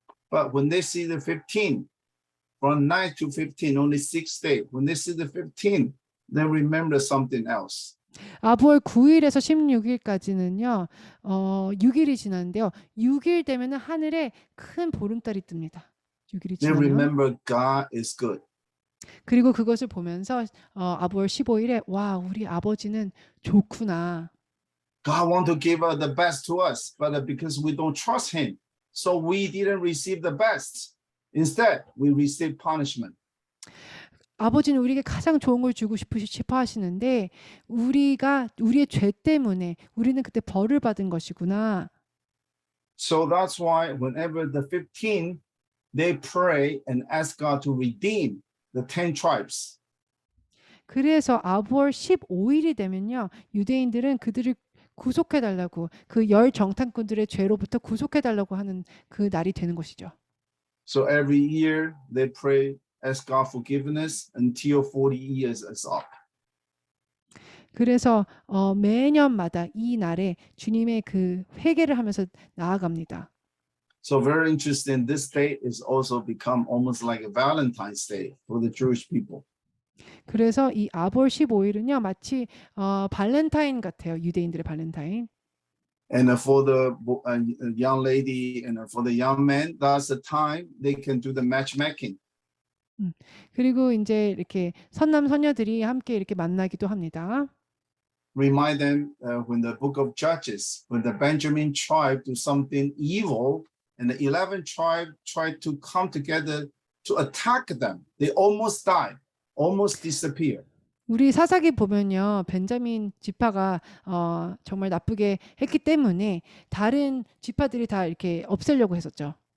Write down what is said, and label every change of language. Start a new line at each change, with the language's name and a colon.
English: But when they see the 15, from 9 to 15, only 6 days, when they see the 15, they remember something else.
Korean: 아브월 9일에서 16일까지는요. 6일이 지났는데요. 6일 되면은 하늘에 큰 보름달이 뜹니다. 6일이
English: They
Korean: 지나면.
English: remember God is good.
Korean: 그리고 그것을 보면서 아브월 15일에 와, 우리 아버지는 좋구나.
English: God want to give us the best to us, but because we don't trust him, so we didn't receive the best. Instead, we receive punishment.
Korean: 아버지는 우리에게 가장 좋은 걸 주고 싶어 하시는데 우리의 죄 때문에 우리는 그때 벌을 받은 것이구나.
English: So that's why whenever the 15, they pray and ask God to redeem the 10 tribes.
Korean: 그래서 아브월 15일이 되면요. 유대인들은 그들을 구속해달라고, 그 10 정탐꾼들의 죄로부터 구속해달라고 하는 그 날이 되는 것이죠.
English: So every year they pray, ask God forgiveness until 40 years is up.
Korean: 그래서 매년마다 이 날에 주님의 그 회개를 하면서 나아갑니다.
English: So very interesting. This day is also become almost like a Valentine's Day for the Jewish people.
Korean: 그래서 이 아브월 15일은요. 마치 발렌타인 같아요. 유대인들의 발렌타인.
English: And for the young lady and for the young man, that's the time they can do the matchmaking.
Korean: 그리고 이제 이렇게 선남 선녀들이 함께 이렇게 만나기도 합니다.
English: Remind them when the book of Judges, when the Benjamin tribe do something evil, and the 11 tribe tried to come together to attack them. They almost died, almost disappeared.
Korean: 우리 사사기 보면요. 벤자민 지파가 정말 나쁘게 했기 때문에 다른 지파들이 다 이렇게 없애려고 했었죠.